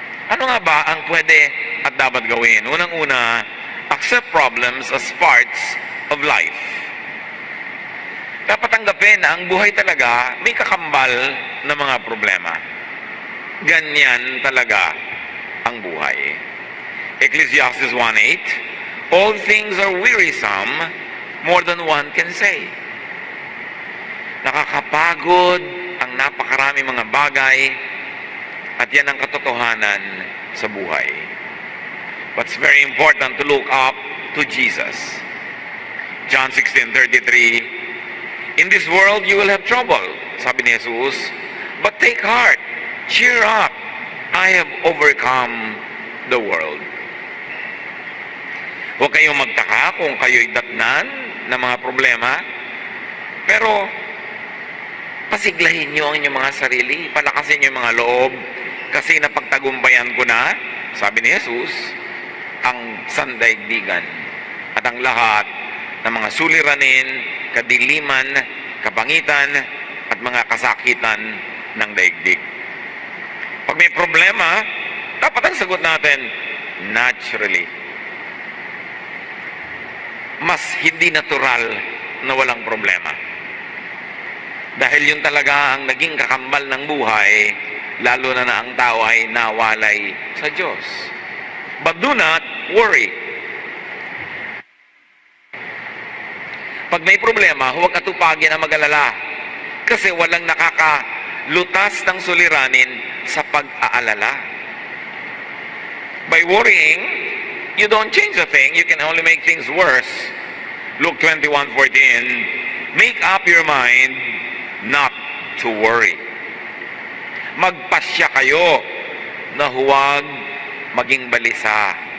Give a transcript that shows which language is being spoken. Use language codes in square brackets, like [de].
[tl] Ano nga ba ang pwede at dapat gawin? Unang-una, [en] accept problems as parts of life. [tl] Dapat tanggapin na ang buhay talaga may kakambal na mga problema. Ganyan talaga ang buhay. [en] Ecclesiastes 1:8, all things are wearisome, more than one can say. [tl] Nakakapagod ang napakarami mga bagay, at yan ang katotohanan sa buhay. [en] But it's very important to look up to Jesus. John 16:33, in this world you will have trouble, [tl] sabi ni Jesus, [en] but take heart, cheer up, I have overcome the world. [tl] Huwag kayong magtaka kung kayo'y datnan ng mga problema, pero pasiglahin nyo ang inyong mga sarili, palakasin nyo yung mga loob, kasi napagtagumpayan ko na, sabi ni Jesus, ang sandaigdigan at ang lahat ng mga suliranin, kadiliman, kabangitan, at mga kasakitan ng daigdig. Pag may problema, dapat ang sagot natin, naturally. Mas hindi natural na walang problema. Dahil yun talaga ang naging kakambal ng buhay, lalo na ang tao ay nawalay sa Diyos. [en] But do not worry. [tl] Pag may problema, huwag atupagin ang mag-alala. Kasi walang nakakalutas ng suliranin sa pag-aalala. [en] By worrying, you don't change a thing. You can only make things worse. Luke 21:14, make up your mind not to worry. [tl] Magpasya kayo na huwag maging balisa.